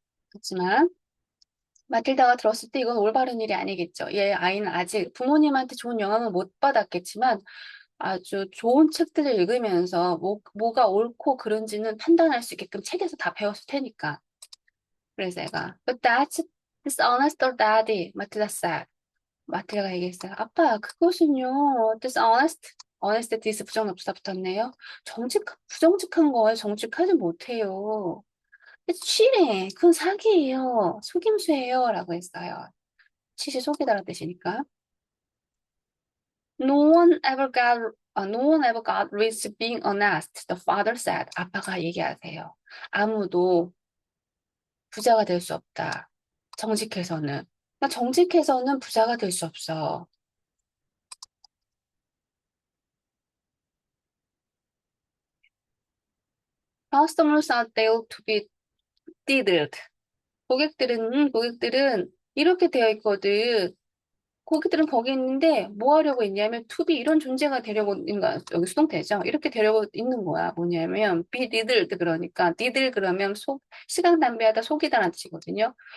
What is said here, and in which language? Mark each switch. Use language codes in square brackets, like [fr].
[ko] 그렇지만 마틸다가 들었을 때 이건 올바른 일이 아니겠죠. 얘 아이는 아직 부모님한테 좋은 영향을 못 받았겠지만 아주 좋은 책들을 읽으면서 뭐가 옳고 그른지는 판단할 수 있게끔 책에서 다 배웠을 테니까. 그래서 애가 [en] But that's dishonest, daddy, 마틸다 said. [ko] 마틸다가 얘기했어요. 아빠, 그것은요, dishonest, honest, dis 부정답사 붙었네요. 부정직한 거예요. 정직하지 못해요. cheating, 그건 사기예요. 속임수예요. 라고 했어요. cheat이 속이다라는 뜻이니까. [en] No one ever got rich being honest. The father said. [ko] 아빠가 얘기하세요. 아무도 부자가 될 수 없다. 정직해서는. 그러니까 정직해서는 부자가 될 수 없어. [en] Customers are there to be diddled. [ko] 고객들은 이렇게 되어 있거든. 고객들은 거기 있는데 뭐 하려고 있냐면 to be 이런 존재가 되려고 있는 거야. 여기 수동태죠. 이렇게 되려고 있는 거야. 뭐냐면 be diddled 그러니까 diddle 그러면 시간 낭비하다 속이다라는 뜻이거든요.